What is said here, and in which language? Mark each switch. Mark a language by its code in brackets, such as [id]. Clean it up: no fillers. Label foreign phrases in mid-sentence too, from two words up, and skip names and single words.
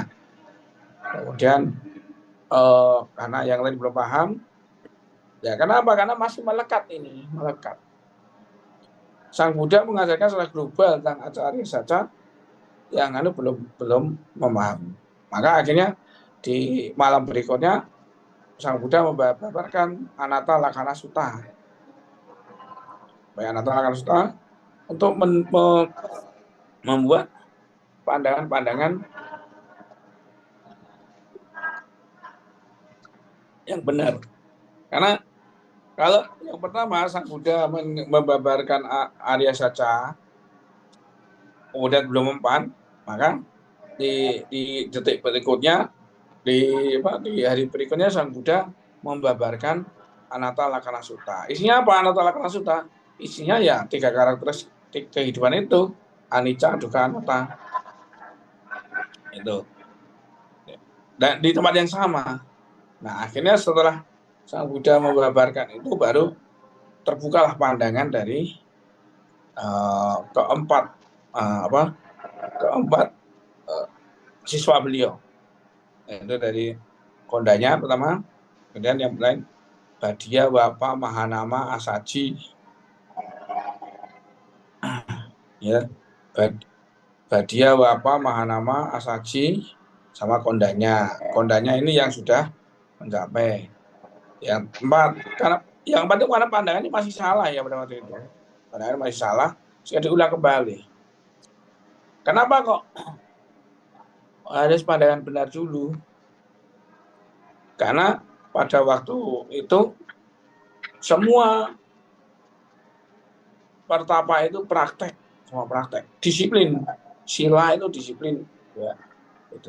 [id] Kemudian karena yang lain belum paham, ya kenapa? Karena masih melekat. Sang Buddha mengajarkan secara global tentang Arya Saca, yang belum memahami. Maka akhirnya di malam berikutnya Sang Buddha membabarkan Anatta Lakkhana Sutta. Anatta Lakkhana Sutta untuk membuat pandangan-pandangan yang benar. Karena kalau yang pertama Sang Buddha membabarkan Arya Saca, kemudian belum mempan, maka di detik berikutnya di hari berikutnya Sang Buddha membabarkan Anatta Lakkhana Sutta. Isinya apa Anatta Lakkhana Sutta? Isinya ya 3 karakteristik kehidupan itu, [pi] anicca, dukkha, anatta. [id] Itu. Dan di tempat yang sama. Nah, akhirnya setelah Sang Buddha membabarkan itu baru terbukalah pandangan dari keempat siswa beliau. Itu dari Kondanya pertama, kemudian yang lain Badia, Wapa, Mahanama, Asaji, ya, Badia, Wapa, Mahanama, Asaji, sama Kondanya. Kondanya ini yang sudah mencapai. Yang empat itu karena pandangannya masih salah ya pada waktu itu. Pandangannya masih salah, sehingga diulang kembali. Kenapa kok harus pandangan benar dulu? Karena pada waktu itu semua pertapa itu praktek, semua praktek, disiplin, sila itu disiplin, ya, itu.